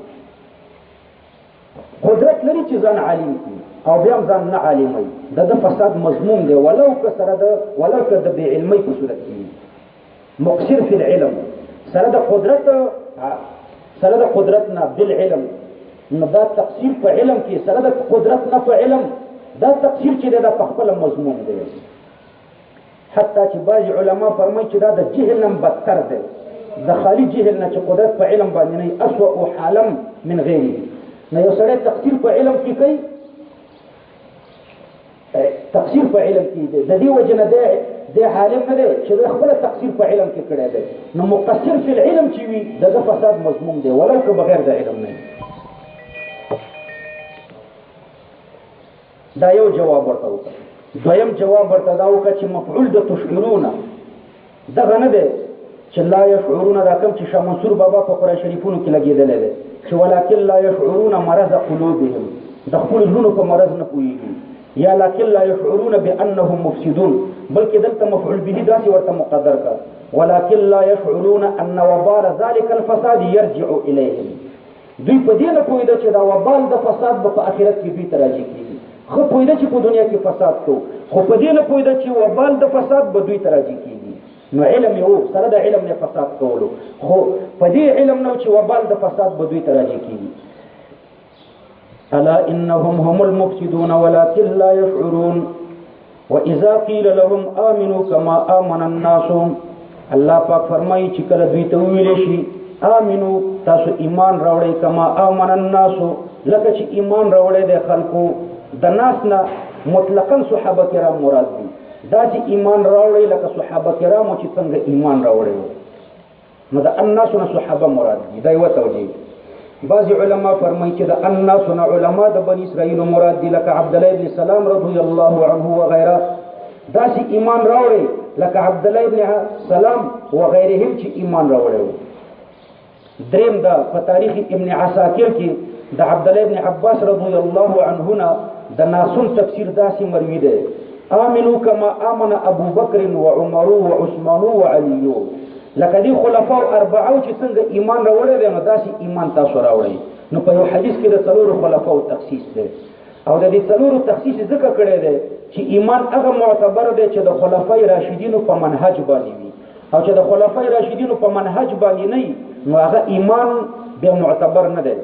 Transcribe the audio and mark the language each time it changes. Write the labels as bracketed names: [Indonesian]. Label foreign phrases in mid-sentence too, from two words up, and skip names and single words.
[Pashto] قدرت لري چې ځان عالم کړي او بیا هم ځان نه عالم وي د فساد مضمون دی ولو که سره د بې علمۍ په صورت کې [Arabic] مقصر فی العلم [Pashto] سره د قدرت نه بالعلم نو دا تقصیر په علم کې سره د قدرت نه په علم دا تقصیر چې دا په خپل مضمون دی. حتی چې بعض علما فرمایي چې دا د جهل نه بدتر دی د خالی جهل نه چې قدرت په علم باندې نه [Arabic] اسوء حالا من غیره. [Pashto] نو یو سړی تقصیر په علم کې کوي تقصیر په علم کې دی د دې وجه نه دی عالم نه دی چې خپل تقصیر په علم کې کړی دی. نو [Arabic] مقصر فی العلم [Pashto] چې وي دغه فساد مضمون دی ولو که بغیر د علم نه. دا یو جواب ورته وکړه. دویم جواب ورته دا وکړه چې مفعول د تشعرون دغه نه دی چې [Arabic] لا یشعرون [Pashto] دا کوم چې شاه منصور بابا په قرآن شریفونو کې لګېدلی دی چې [Arabic] ولکن لا یشعرون مرض قلوبهم [Pashto] د خپل زړونو په مرض نه پوهېږي یا [Arabic] لكن لا يشعرون بانهم مفسدون [Pashto] بلکې دلته مفعول به داسې ورته مقدر کړ [Arabic] ولكن لا يشعرون ان وبال ذلك الفساد يرجع اليهم. [Pashto] دوی په دې نه پوهېده چې دا وبال د فساد به په آخرت کې دوی ته راجع کېږي. خو پوهېده چې په دنیا کې فساد کوو خو په دې نه پوهېده چې وبال د فساد به دوی ته راجع کېږي. نو علم یې سره د علم نه فساد کولو خو په دې علم نه چې وبال د فساد به دوی ته راجع کېږي. [Arabic] الا انهم هم المفسدون ولكن لا يشعرون واذا قيل لهم امنوا كما امن الناس. [Pashto] الله پاک فرمایي چې کله دوی ته ویل شي امنو تاسو ایمان راوړئ [Arabic] کما امن الناس [Pashto] لکه چې ایمان راوړئ د خلکو د ناس نه مطلقاً صحابه کرام مراد دي دا چې ایمان راوړئ لکه صحابه کرامو چې څنګه ایمان راوړئ نو د الناس نه صحابه مراد دي. دا یو توجیه. بعض علما فرمایي چې د الناس نه علما د بنی اسرائیل مراد دي لکه عبد الله ابن سلام [Arabic] رضی الله عنه [Pashto] وغيره دا چې ایمان راوړي لکه عبد الله ابن سلام وغيرهم چې ایمان راوړي. دریم دا په تاریخ ابن عساکر کې د عبد الله ابن عباس [Arabic] رضی الله عنهما [Pashto] د ناسون تفسیر داسې مروي دی [Arabic] آمنو کما آمن ابو بکر وعمر وعثمان وعلی [Pashto] لکه دی خلفاء اربعه چې څنګه ایمان راوړی دی نو داسې ایمان تاسو راوړئ. نو په یو حدیث کې د څلورو خلفاء تخصیص دی او د دې څلورو تخصیص ځکه کړی دی چې ایمان هغه معتبر دی چې د خلفای راشدینو په منهج باندې وي او چې د خلفای راشدینو په منهج باندې نه نو هغه ایمان به معتبر نه دی.